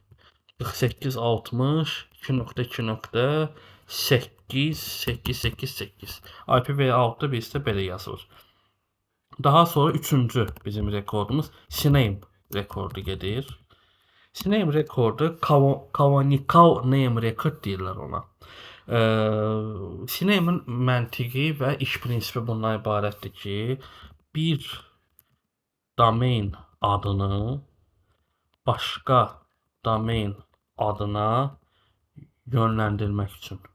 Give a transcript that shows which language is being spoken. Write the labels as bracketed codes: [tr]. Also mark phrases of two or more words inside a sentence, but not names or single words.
[az] 4860 2.2.88888 IPv6-da bizdə belə yazılır. Daha sonra üçüncü bizim rekordumuz Sname rekordu gedir. Sname rekordu [en] canonical name record [az] deyirlər ona. Sname'in məntiqi və iş prinsipi bundan ibarətdir ki, bir domen adını başqa domen adına yönləndirmək üçün.